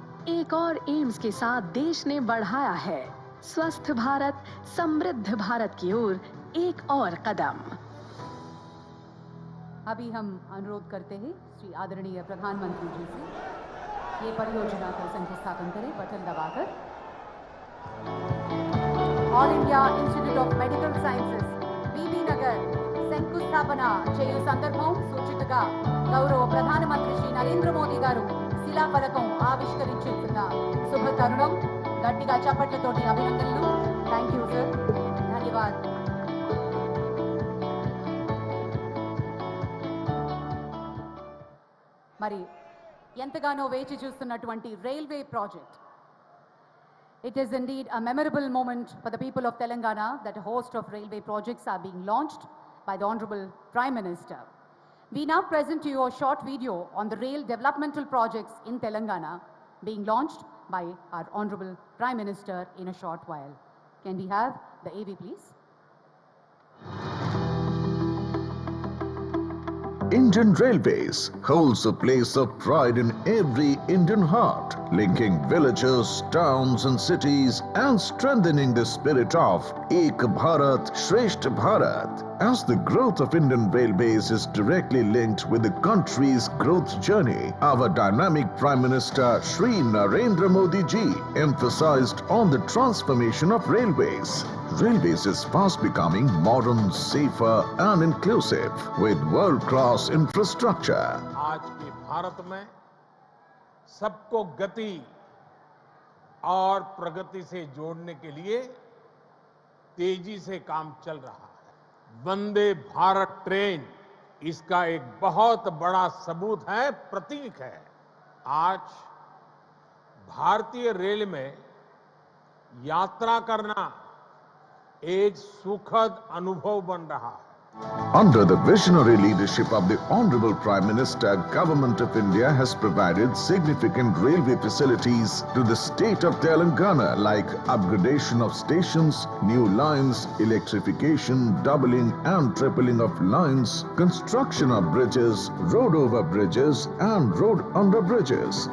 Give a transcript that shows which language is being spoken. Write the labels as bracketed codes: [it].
[hi] एक और एम्स के साथ देश ने बढ़ाया है स्वस्थ भारत समृद्ध भारत की ओर एक और कदम। अभी हम अनुरोध करते हैं श्री आदरणीय प्रधानमंत्री जी से ये परियोजना का शंकुस्थापन करें बटन दबाकर। [te] All India institute of medical sciences बीबी नगर శంకుస్థాపన చేయు సందర్భం సూచికగా గౌరవ ప్రధానమంత్రి శ్రీ నరేంద్ర మోదీ గారు శిలాఫలకం ఆవిష్కరించుతున్న శుభ తరుణం. గట్టిగా చప్పట్లతోటి అభినందనలు. [en] thank you sir, [te] ధన్యవాద్. మరి ఎంతగానో వేచి చూస్తున్నటువంటి railway project. [en] It is indeed a memorable moment for the people of Telangana that a host of railway projects are being launched by the Honorable Prime Minister. We now present to you a short video on the rail developmental projects in Telangana being launched by our Honorable Prime Minister in a short while. Can we have the AV, please? Indian Railways holds a place of pride in every Indian heart, linking villages, towns and cities and strengthening the spirit of Ek Bharat, Shresth Bharat. As the growth of Indian Railways is directly linked with the country's growth journey, our dynamic Prime Minister Shri Narendra Modi ji emphasized on the transformation of railways. Railways is fast becoming modern, safer and inclusive with world-class infrastructure. [hi] आज के भारत में सबको गति और प्रगति से जोड़ने के लिए तेजी से काम चल रहा है। वंदे भारत ट्रेन इसका एक बहुत बड़ा सबूत है, प्रतीक है। आज भारतीय रेल में यात्रा करना एक सुखद अनुभव बन रहा है। [en] Under the visionary leadership of the Honorable Prime Minister, Government of India has provided significant railway facilities to the state of Telangana like upgradation of stations, new lines, electrification, doubling and tripling of lines, construction of bridges, road over bridges and road under bridges.